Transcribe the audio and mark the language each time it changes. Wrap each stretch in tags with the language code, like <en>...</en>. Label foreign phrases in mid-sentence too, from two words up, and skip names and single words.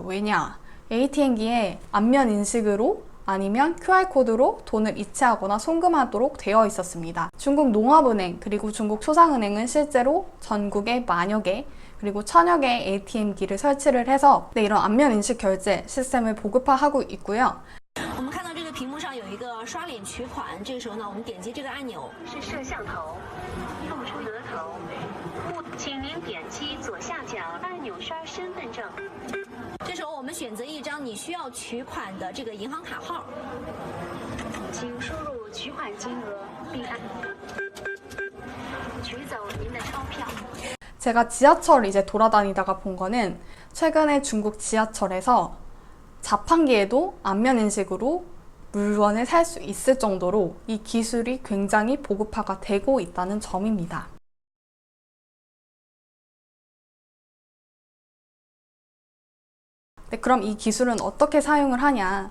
<ko>왜냐? ATM기에 안면 인식으로 아니면 QR코드로 돈을 이체하거나 송금하도록 되어 있었습니다. 중국 농업은행 그리고 중국 소상은행은 실제로 전국에 만여 개 그리고 1000여 개의 ATM기를 설치를 해서 이런 안면 인식 결제 시스템을 보급화하고 있고요.</ko> <zh>我们看到这个屏幕上有一个刷脸取款，这个时候呢，我们点击这个按钮，是摄像头，露出额头，请您点击左下角按钮刷身份证。这时候我们选择一张你需要取款的这个银行卡号，请输入取款金额并按取走您的钞票。</zh> <ko>제가 지하철 이제 돌아다니다가 본 거는 최근에 중국 지하철에서 자판기에도 안면 인식으로 물건을 살 수 있을 정도로 이 기술이 굉장히 보급화가 되고 있다는 점입니다. 네, 그럼 이 기술은 어떻게 사용을 하냐?</ko>